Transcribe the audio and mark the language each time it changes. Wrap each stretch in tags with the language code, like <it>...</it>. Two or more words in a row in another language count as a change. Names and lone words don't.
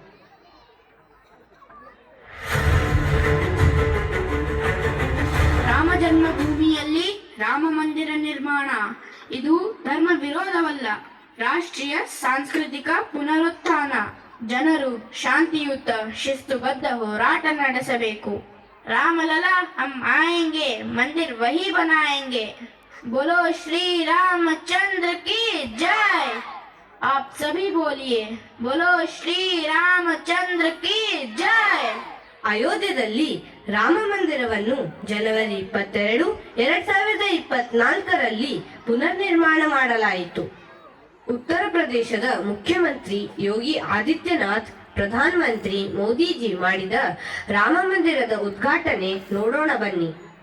<kn>ರಾಮ ಜನ್ಮಭೂಮಿಯಲ್ಲಿ ರಾಮ ಮಂದಿರ ನಿರ್ಮಾಣ ಇದು ಧರ್ಮ ವಿರೋಧವಲ್ಲ, ರಾಷ್ಟ್ರೀಯ ಸಾಂಸ್ಕೃತಿಕ ಪುನರುತ್ಥಾನ. ಜನರು ಶಾಂತಿಯುತ ಶಿಸ್ತುಬದ್ಧ ಹೋರಾಟ ನಡೆಸಬೇಕು.</kn> <hi>रामलला हम आएंगे, मंदिर वहीं बनाएंगे. बोलो श्री रामचंद्र की जय. आप सभी बोलिए, बोलो श्री रामचंद्र की जय.</hi> <kn>ಅಯೋಧ್ಯೆಯಲ್ಲಿ ರಾಮ ಮಂದಿರವನ್ನು ಜನವರಿ 22, 2024ರಲ್ಲಿ ಪುನರ್ನಿರ್ಮಾಣ ಮಾಡಲಾಯಿತು. ಉತ್ತರ ಪ್ರದೇಶದ ಮುಖ್ಯಮಂತ್ರಿ ಯೋಗಿ ಆದಿತ್ಯನಾಥ್, ಪ್ರಧಾನಮಂತ್ರಿ ಮೋದಿಜಿ ಮಾಡಿದ ರಾಮ ಮಂದಿರದ ಉದ್ಘಾಟನೆ ನೋಡೋಣ ಬನ್ನಿ.</kn>